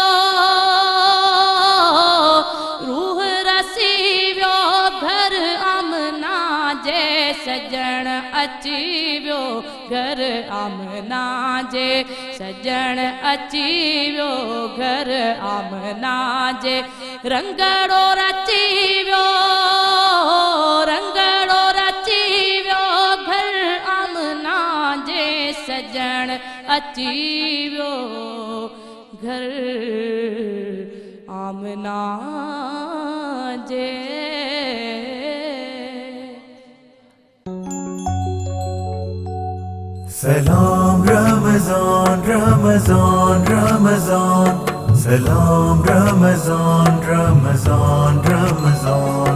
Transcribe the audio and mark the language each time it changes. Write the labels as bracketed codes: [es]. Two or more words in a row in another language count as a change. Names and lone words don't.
[sd] घर आमना जे सजण अची वियो घर आमना जे सजण अची वियो घर आमना जे रंगड़ो रची वियो घर आमना जे सजण अची वियो घर आमना जे [az] Salam Ramazan, Ramazan, Ramazan. Salam Ramazan, Ramazan, Ramazan.